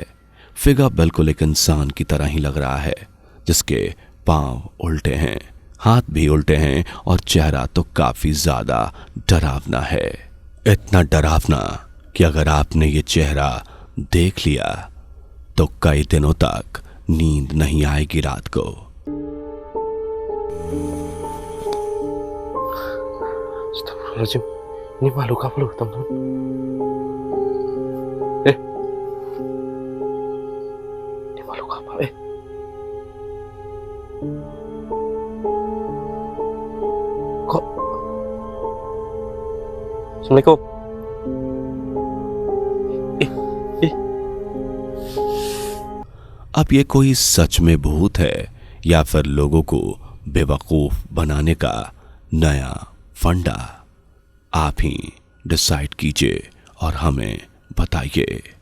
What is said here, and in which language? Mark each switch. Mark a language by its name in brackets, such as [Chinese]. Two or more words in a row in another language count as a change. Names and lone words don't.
[Hindi] फिगर बिल्कुल एक इंसान की तरह ही लग रहा है, जिसके पांव उल्टे हैं, हाथ भी उल्टे हैं और चेहरा तो काफी ज्यादा डरावना है। इतना डरावना कि अगर आपने ये चेहरा देख लिया तो कई दिनों तक नींद नहीं आएगी रात को। [Indonesian] Ini makhluk apa lu, teman-teman? Ini makhluk apa? Kok? Assalamualaikum. [Hindi] अब ये कोई सच में भूत है या फिर लोगों को बेवकूफ बनाने का नया फंडा? आप ही डिसाइड कीजिए और हमें बताइए।